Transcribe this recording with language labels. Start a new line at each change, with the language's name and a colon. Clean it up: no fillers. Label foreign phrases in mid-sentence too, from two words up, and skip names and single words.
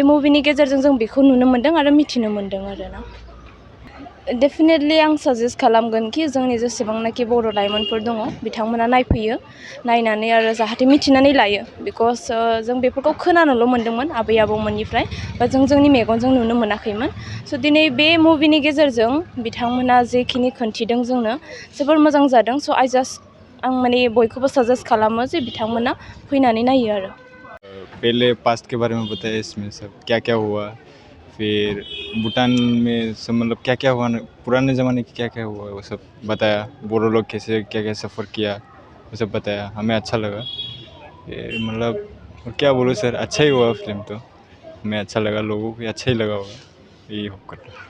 Bodo: मुभिनि गेजेरजों जों बेखौ नुनो मोन्दों आरो मिथिनो मोन्दों आरोना डेफिनेटलि आं साजेस्ट खालामगोन कि जोंनि जेसेबांनाखि बर' लाइमोनफोर दङ बिथांमोना नायफैयो नायनानै आरो जाहाथे मिथिनानै लायो बिकज जों बेफोरखौ खोनानोल' मोन्दोंमोन आबै आबौमोननिफ्राय बा जों जोंनि मेगनजों नुनो मोनाखैमोन स' दिनै बे मुभिनि गेजेरजों बिथांमोना जेखिनि खोन्थिदों जोंनो जोबोर मोजां जादों स' आं माने बयखौबो साजेस्ट खालामो जे बिथांमोना फैनानै नायो आरो
Hindi: पहले पास्ट के बारे में बताया इसमें सब क्या हुआ फिर भूटान में सब मतलब क्या हुआ पुराने ज़माने की क्या हुआ वो सब बताया बोरो लोग कैसे क्या सफ़र किया वो सब बताया हमें अच्छा लगा मतलब क्या बोलो सर अच्छा ही हुआ फिल्म तो हमें अच्छा लगा लोगों को अच्छा ही लगा होगा यही होप करता हूँ